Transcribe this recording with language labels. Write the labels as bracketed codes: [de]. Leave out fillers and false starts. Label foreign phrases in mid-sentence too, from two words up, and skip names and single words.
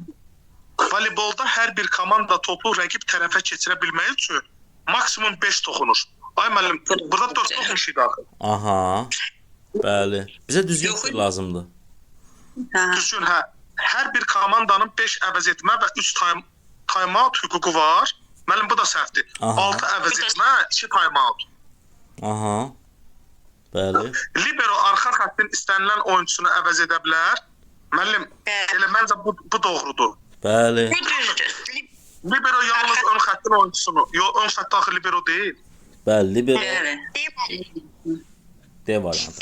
[az] Voleybolda hər bir komanda topu rəqib tərəfə keçirə bilmək üçün maksimum 5 toxunur. Ay müəllim, burada 4 toxunuş idi axı. Aha. Bəli. Bizə düzgün Yox, fikir lazımdır. Hə. Düşün, hə. Hər bir komandanın 5 əvəz etmə və 3 time-out hüququ var. Müəllim, bu da səhvdir. Aha. 6 əvəz etmə, 2 time-out. Aha. Bəli. Libero arxa xəttin istənilən oyunçusunu əvəz edə bilər. Müəllim, Bəli. elə məncə bu doğrudur. Bəli. Bu düzdür. Libero yalnız ön xəttin oyunçusunu, ön xətt axı libero deyil. Bəli, libero Bəli. D variantı.